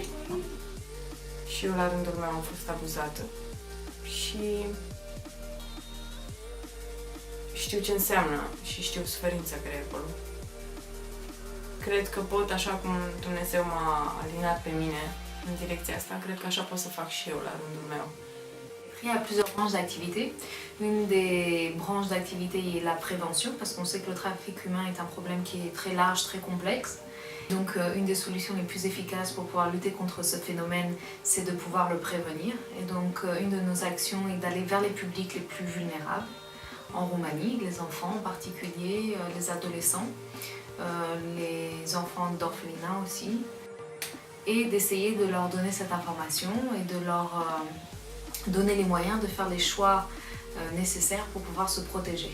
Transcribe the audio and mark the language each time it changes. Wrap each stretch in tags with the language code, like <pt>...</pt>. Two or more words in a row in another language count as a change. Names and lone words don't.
<ro>Și eu la rândul meu am fost abuzată și știu ce înseamnă și știu suferința care e acolo. Cred că pot, așa cum Dumnezeu m-a alinat pe mine în direcția asta, cred că așa pot să fac și eu la rândul meu.</ro> <fr>Il y a plusieurs branches d'activité. Une des branches d'activité est la prévention, parce qu'on sait que le trafic humain est un problème qui est très large, très complexe. Donc une des solutions les plus efficaces pour pouvoir lutter contre ce phénomène, c'est de pouvoir le prévenir. Et donc une de nos actions est d'aller vers les publics les plus vulnérables, en Roumanie, les enfants en particulier, les adolescents, les enfants d'orphelinat aussi, et d'essayer de leur donner cette information et de leur donner les moyens de faire les choix nécessaires pour pouvoir se protéger.</fr>